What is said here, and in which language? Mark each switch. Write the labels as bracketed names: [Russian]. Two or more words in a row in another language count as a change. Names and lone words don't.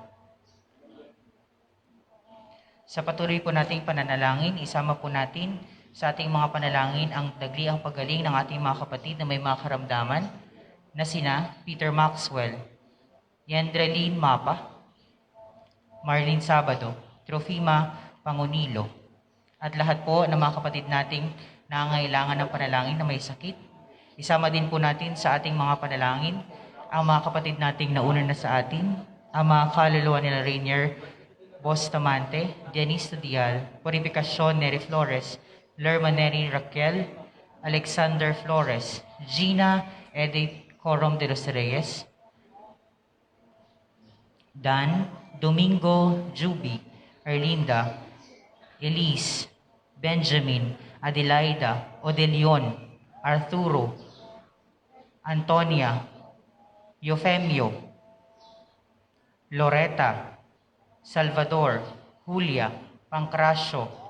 [Filipino] Sa patuloy po nating pananalangin, isama po natin sa ating mga panalangin ang dagliang paggaling ng ating mga kapatid na may mga karamdaman na sina Peter Maxwell, Yendreline Mapa, Marlene Sabado, Trofima Pangunilo, at lahat po ng mga kapatid nating nangangailangan ng panalangin na may sakit. Isama din po natin sa ating mga panalangin ang mga kapatid nating nauna na sa atin, ang mga kaluluwa nila Rainier Bustamante, Denise Dial, Purificacion Neri Flores, Lerma Neri Raquel, Alexander Flores, Gina Edith Corom de los Reyes, Dan, Domingo Juby, Erlinda, Elise, Benjamin, Adelaida, Odelion, Arturo, Antonia, Eufemio, Loretta, Salvador, Julia, Pancracio,